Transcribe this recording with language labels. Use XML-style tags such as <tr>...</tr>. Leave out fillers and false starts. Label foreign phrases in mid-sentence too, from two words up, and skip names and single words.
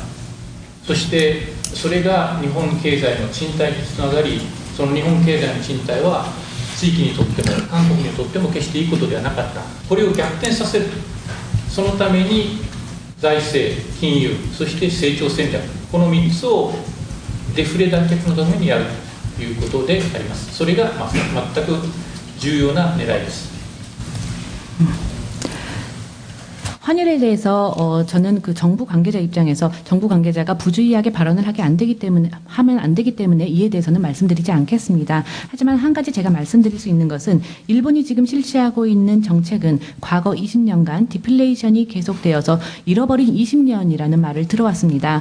<ja>そしてそれが日本経済の賃貸につながり、その日本経済の賃貸は地域にとっても韓国にとっても決していいことではなかった。これを逆転させる、そのために財政、金融、そして成長戦略、この3つをデフレ脱却のためにやるということであります。それが全く重要な狙いです。</ja> <ko>환율에 대해서 저는 그 정부 관계자 입장에서 정부 관계자가 부주의하게 발언을 하면 안 되기 때문에 이에 대해서는 말씀드리지 않겠습니다. 하지만 한 가지 제가 말씀드릴 수 있는 것은 일본이 지금 실시하고 있는 정책은 과거 20년간 디플레이션이 계속되어서 잃어버린 20년이라는 말을 들어왔습니다.</ko>